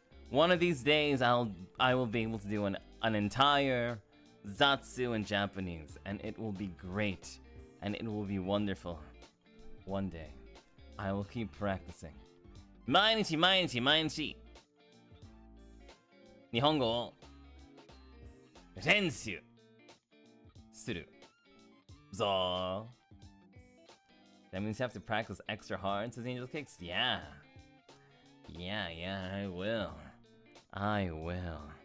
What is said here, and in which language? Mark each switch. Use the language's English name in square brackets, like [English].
[English] One of these days, I will be able to do an entire Zatsu in Japanese, and it will be great, and it will be wonderful. One day, I will keep practicing. [Japanese] 毎日毎日毎日日本語を練習するぞ. [English] That means you have to practice extra hard, says Angel Kicks. Yeah. Yeah, I will. I will.